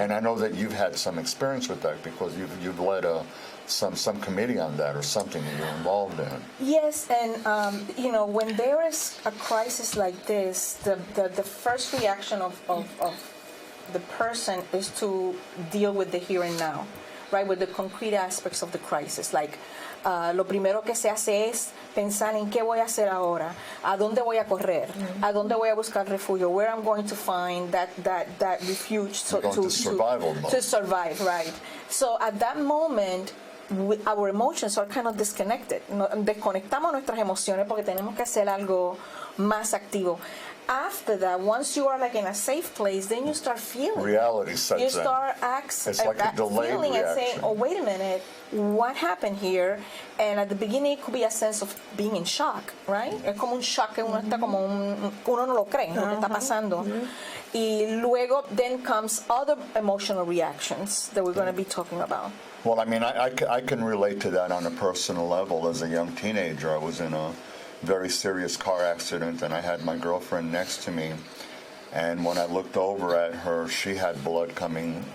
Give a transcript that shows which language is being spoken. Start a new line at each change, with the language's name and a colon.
English: And I know that you've had some experience with that because you've led some committee on that or something that you're involved in. Yes, and you know, when there is a crisis like this, the first reaction of the person is to deal with the here and now, right, with the concrete aspects of the crisis.
Spanish: Like, lo primero que se hace es pensar en qué voy a hacer ahora, a dónde voy a correr, a dónde voy a buscar refugio,
English: where I'm going to find that refuge to survival mode. To survive, right. So at that moment, our emotions are kind of disconnected.
Spanish: Desconectamos nuestras emociones porque tenemos que hacer algo más activo.
English: After that, once you are like in a safe place, then you start feeling. Reality sets in. You start It's like a delayed feeling reaction. and saying, "Oh, wait a minute, what happened here?" And at the beginning, it could be a sense of being in shock, right?
Spanish: Es como un shock que uno está como uno no lo cree lo que está pasando. Y luego,
English: then comes other emotional reactions that we're going to be talking about. Well, I mean, I can relate to that on a personal level. As a young teenager, I was in a very serious car accident, and I had my girlfriend next to me. And when I looked over at her, she had blood coming.